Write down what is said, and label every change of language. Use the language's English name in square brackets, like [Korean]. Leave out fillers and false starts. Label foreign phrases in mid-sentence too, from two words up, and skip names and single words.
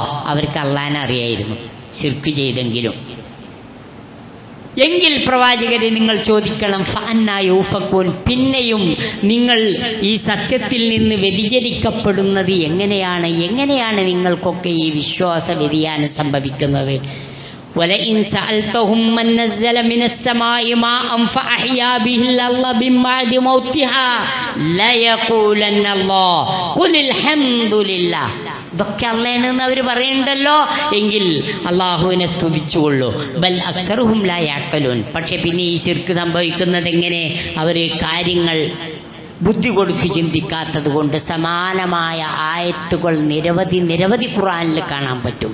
[Malayalam] അവർക്ക് അള്ളാനെ അറിയായിരുന്നു, ശിർക്ക് ചെയ്തെങ്കിലും. എങ്കിൽ പ്രവാചകരെ നിങ്ങൾ ചോദിക്കണം, [Arabic] فأنى يؤفكون, [Malayalam] പിന്നെയും നിങ്ങൾ ഈ സത്യത്തിൽ നിന്ന് വ്യതിചലിക്കപ്പെടുന്നത് എങ്ങനെയാണ് നിങ്ങൾക്കൊക്കെ ഈ വിശ്വാസ വ്യതിയാനം സംഭവിക്കുന്നത്? [Arabic] ولئن سألتهم من نزل من السماء ماء فأحيا به الأرض من بعد موتها ليقولن الله قل الحمد لله. [Malayalam] ഇതൊക്കെ അള്ളാഹുവിനെന്ന് അവർ പറയുന്നുണ്ടല്ലോ, എങ്കിൽ അള്ളാഹുവിനെ സ്തുതിച്ചുകൊള്ളൂ. [Arabic] بل أكثرهم لا يعقلون. [Malayalam] പക്ഷെ പിന്നെ ഈ ശിർക്ക് സംഭവിക്കുന്നത് എങ്ങനെ? അവർ കാര്യങ്ങൾ ബുദ്ധി കൊടുത്ത് ചിന്തിക്കാത്തത് കൊണ്ട്. സമാനമായ ആയത്തുകൾ നിരവധി ഖുർആനിൽ കാണാൻ പറ്റും.